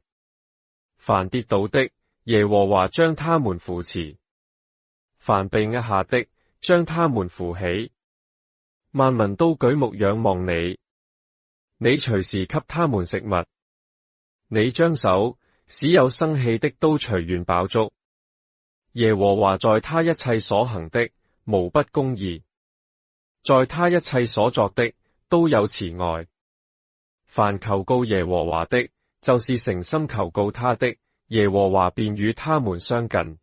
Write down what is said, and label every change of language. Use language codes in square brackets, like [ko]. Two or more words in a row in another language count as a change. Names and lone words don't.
[zh] 凡跌倒的，耶和華將他們扶持；凡被壓下的，將他們扶起。萬民都舉目仰望你，你隨時給他們食物。你張手，使有生氣的都隨願飽足。耶和華在他一切所行的，無不公義；在他一切所作的，都有慈愛。凡求告耶和華的，就是誠心求告他的，耶和華便與他們相近。